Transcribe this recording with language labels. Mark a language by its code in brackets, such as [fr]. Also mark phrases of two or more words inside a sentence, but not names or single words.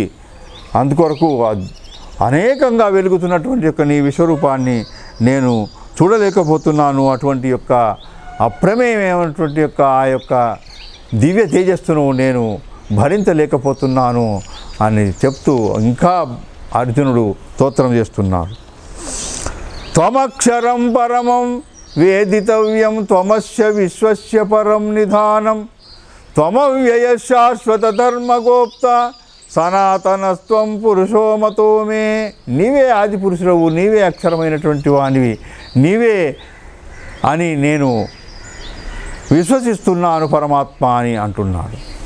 [te] అందుకొరకు అనేకంగా వెలుగుతున్నటువంటి యొక్క నీ విశ్వరూపాన్ని నేను చూడలేకపోతున్నాను. అటువంటి యొక్క అప్రమేయమైనటువంటి యొక్క ఆ యొక్క దివ్య తేజస్సును నేను భరించలేకపోతున్నాను అని చెప్తూ ఇంకా అర్జునుడు స్తోత్రం చేస్తున్నాడు. [sa] త్వమక్షరం పరమం వేదితవ్యం త్వమస్య విశ్వస్య పరం నిధానం త్వమవ్యయ శాశ్వత ధర్మగోప్త సనాతనస్త్వం పురుషో మతో మే. [te] నీవే ఆది పురుషుడవు, నీవే అక్షరమైనటువంటి వానివి, నీవే అని నేను విశ్వసిస్తున్నాను పరమాత్మ అని అంటున్నాడు.